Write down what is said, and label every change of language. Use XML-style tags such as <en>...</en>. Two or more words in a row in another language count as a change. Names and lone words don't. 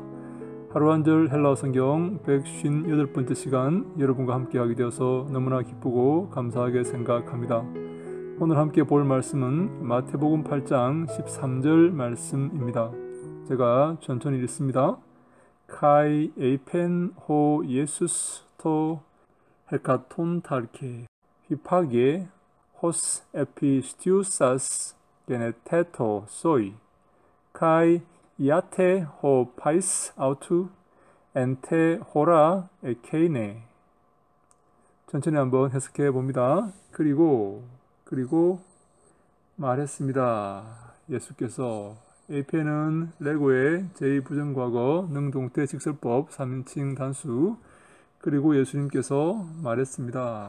<ko>하루 한 절 헬라어 성경 158번째 시간 여러분과 함께하게 되어서 너무나 기쁘고 감사하게 생각합니다. 오늘 함께 볼 말씀은 마태복음 8장 13절 말씀입니다. 제가 천천히 읽습니다.</ko> <el>Καὶ εἶπεν ὁ Ἰησοῦς τῷ ἑκατοντάρχῃ ὕπαγε ὡς ἐπίστευσας γενηθήτω σοι καὶ ἰάθη ὁ παῖς αὐτοῦ ἐν τῇ ὥρᾳ ἐκείνῃ.</el> <ko>천천히 한번 해석해 봅니다. 그리고 말했습니다. 예수께서 에이펜은 레고의 제2부정과거 능동태 직설법 3인칭 단수. 그리고 예수님께서 말했습니다.</ko>